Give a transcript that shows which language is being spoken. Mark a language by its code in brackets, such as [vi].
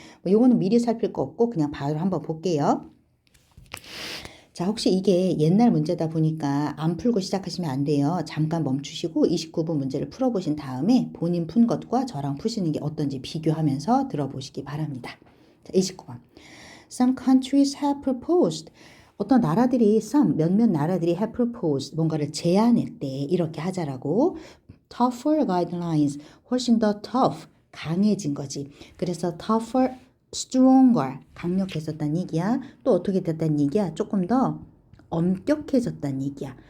[ko] 요거는 미리 살필 거 없고 그냥 바로 한번 볼게요. 자, 혹시 이게 옛날 문제다 보니까 안 풀고 시작하시면 안 돼요. 잠깐 멈추시고 29번 문제를 풀어보신 다음에 본인 푼 것과 저랑 푸시는 게 어떤지 비교하면서 들어보시기 바랍니다. 자, 29번. [en] Some countries have proposed. [ko] 어떤 나라들이 몇몇 나라들이 [en] have proposed [ko] 뭔가를 제안했대. 이렇게 하자라고. [en] Tougher guidelines. [ko] 훨씬 더 tough. 강해진 거지. 그래서 tougher, stronger, 강력해졌다는 얘기야. 또 어떻게 됐다는 얘기야? 조금 더 엄격해졌다는 얘기야.